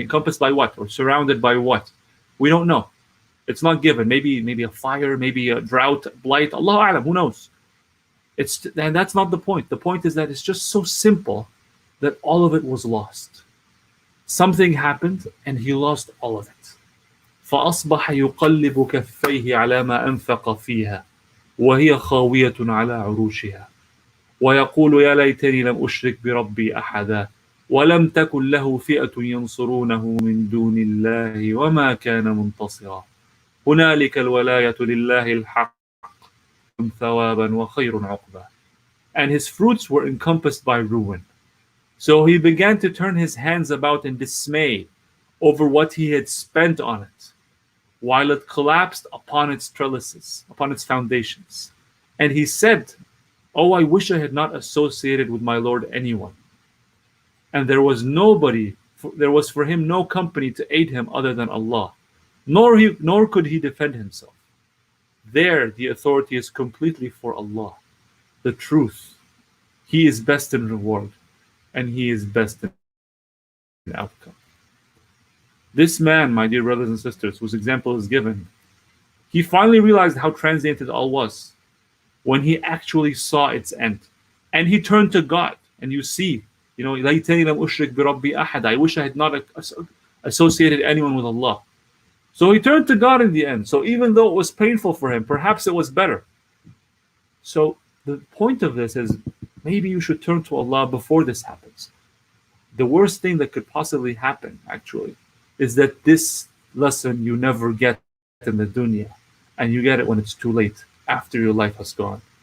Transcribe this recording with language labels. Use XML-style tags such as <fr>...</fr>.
<en>Encompassed by what? Or surrounded by what? We don't know. It's not given. Maybe a fire, maybe a drought, blight. Allahu A'lam, who knows? And that's not the point. The point is that it's just so simple that all of it was lost. Something happened and he lost all of it.</en> <ar>فأصبح يقلب كفيه على ما أنفق فيها وهي خاوية على عروشها ويقول يا ليتني لم أشرك بربي أحدا ولم تكن له فئة ينصرونه من دون الله وما كان منتصرا هنالك الولاية لله الحق ثوابا وخير عقبا.</ar> <en>And his fruits were encompassed by ruin. So he began to turn his hands about in dismay over what he had spent on it, while it collapsed upon its trellises, upon its foundations. And he said, "Oh, I wish I had not associated with my Lord anyone." And there was for him no company to aid him other than Allah, nor could he defend himself. There, the authority is completely for Allah, the truth. He is best in reward, and He is best in outcome. This man, my dear brothers and sisters, whose example is given, he finally realized how transient it all was when he actually saw its end. And he turned to God. And you see,</en> <ar>لَيْتَنِي لَمْ أُشْرِكْ بِرَبِّي أَحَدًا.</ar> <en>I wish I had not associated anyone with Allah. So he turned to God in the end. So even though it was painful for him, perhaps it was better. So the point of this is, maybe you should turn to Allah before this happens. The worst thing that could possibly happen, actually, is that this lesson you never get in the dunya, and you get it when it's too late, after your life has gone.</en>